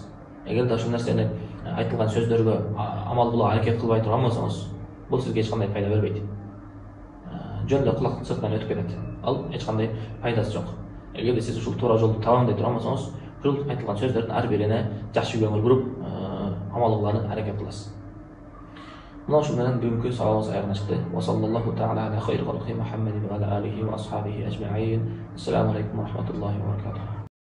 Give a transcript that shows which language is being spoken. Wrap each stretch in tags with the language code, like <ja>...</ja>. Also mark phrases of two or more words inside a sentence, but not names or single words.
<ky>Эгерде ошол нерсени айтылган сөздөргө амал кылууга аракет кылбай турган болсоңуз, бул сизге эч кандай пайда бербейт. Жөн эле кулактын сыртынан өтүп кетет. Ал эч кандай пайдасы жок. Эгерде сиз ушул туура жолду табам дей турган болсоңуз, ушул айтылган сөздөрдүн ар бирине жакшы көңүл буруп, амал кылууга аракет кыласыз. Мына ошол менен бүгүнкү сабагыбыз аягына чыкты.</ky> <ar>وصلى الله تعالى على خير خلقه محمد وعلى آله وأصحابه أجمعين. السلام عليكم ورحمة الله وبركاته.</ar>